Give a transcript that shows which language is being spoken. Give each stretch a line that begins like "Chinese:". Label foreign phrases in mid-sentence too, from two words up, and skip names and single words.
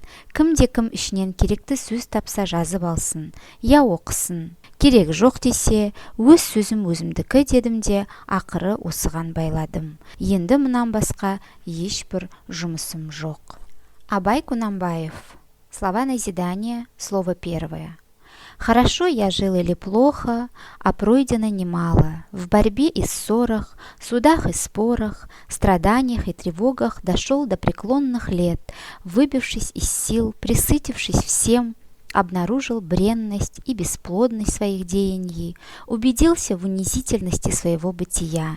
Kazakh: Кімде-кім ішінен керекті сөз тапса жазып алсын, я оқысын. Керек жоқ десе, өз сөзім өзімдікі дедім де, ақыры осыған байладым. Енді мұнан басқа ешбір жұмысым жоқ. Абай Құнанбаев.
Russian: Слова назидания, слово первое. Хорошо я жил или плохо, а пройдено немало. В борьбе и ссорах, судах и спорах, страданиях и тревогах дошел до преклонных лет, выбившись из сил, пресытившись всем, обнаружил бренность и бесплодность своих деяний, убедился в унизительности своего бытия.